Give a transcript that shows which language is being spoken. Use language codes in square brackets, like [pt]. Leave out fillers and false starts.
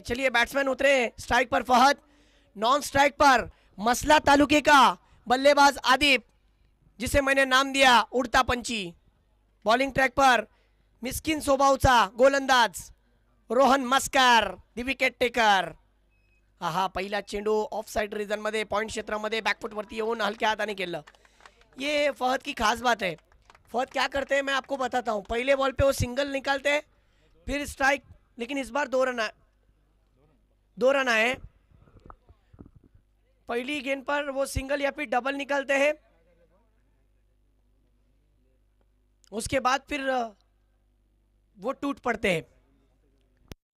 [hi] चलिए बैट्समैन उतरे हैं। स्ट्राइक पर फहद, नॉन स्ट्राइक पर मसला तालुके का बल्लेबाज आदिप, जिसे मैंने नाम दिया उड़ता पंची। बॉलिंग ट्रैक पर [mr] मिस्किन सोबाऊचा गोलंदाज रोहन मस्कर, [en] The wicket taker. [mr] हा पहिला चेंडू ऑफ साइड रीजन मध्ये पॉइंट क्षेत्रामध्ये बॅकफुट वरती येऊन हलक्या हाताने केलं। [hi] ये फहद की खास बात है। फहद क्या करते हैं मैं आपको बताता हूँ। पहले बॉल पे वो सिंगल निकालते हैं, फिर स्ट्राइक, लेकिन इस बार 2 रन आए। पहली गेंद पर वो सिंगल या फिर डबल निकालते हैं, उसके बाद फिर वो टूट पड़ते हैं।